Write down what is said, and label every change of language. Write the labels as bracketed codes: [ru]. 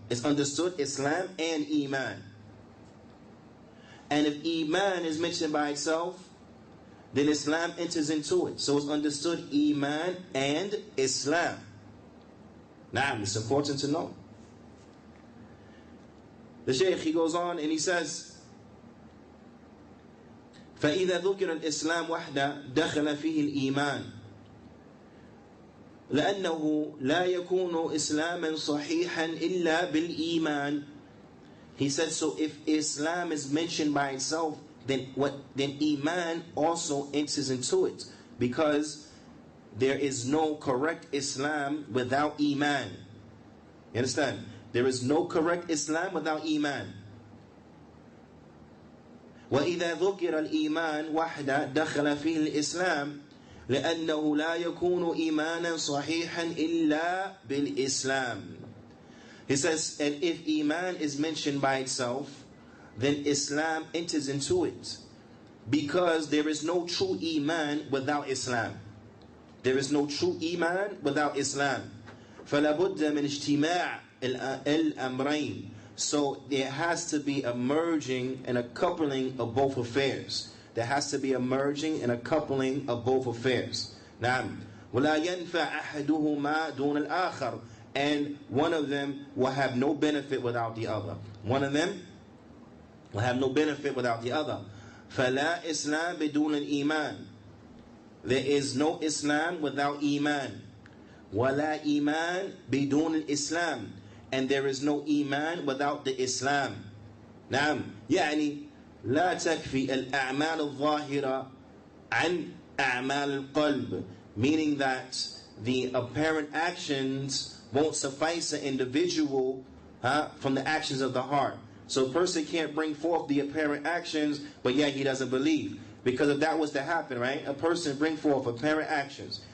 [en] It's understood Islam and Iman. And if Iman is mentioned by itself, then Islam enters into it. So it's understood Iman and Islam. Now, it's important to know. The Shaykh, he goes on and he says, [ar] فَإِذَا ذُكِرَ الْإِسْلَامُ وَحْدَ دَخَلَ فِيهِ الْإِيمَانِ لأنه لا يكون إسلاما صحيحا إلا بالإيمان. [en] He said, so if Islam is mentioned by itself, then Iman also enters into it, because there is no correct Islam without Iman. You understand? There is no correct Islam without Iman. [ar] وإذا ذكر الإيمان وحده دخل فيه الإسلام لأنه لا يكون إيمانا صحيحا إلا بالإسلام. [en] He says, and if Iman is mentioned by itself, then Islam enters into it, because there is no true Iman without Islam. There is no true iman without Islam. [ar] فَلَا بُدَّ مِنْ اجْتِمَاعِ الْأَمْرَيْنِ. [en] So there has to be a merging and a coupling of both affairs. There has to be a merging and a coupling of both affairs. [ar] نعم. وَلَا يَنْفَعْ أَحَدُهُمَا دُونَ الْآخَرِ. [en] And one of them will have no benefit without the other. One of them will have no benefit without the other. [ar] فَلَا إِسْلَامْ بِدُونَ الْإِيمَانِ. [en] There is no Islam without Iman. [ar] وَلَا إِيمَانْ بِدُونَ الْإِسْلَامِ. [en] And there is no Iman without the Islam. [ar] نعم. يعني لا تكفي الأعمال الظاهرة عن أعمال القلب. [en] Meaning that the apparent actions won't suffice an individual from the actions of the heart. So a person can't bring forth the apparent actions, but yet he doesn't believe. Because if that was to happen, right? A person bring forth apparent actions.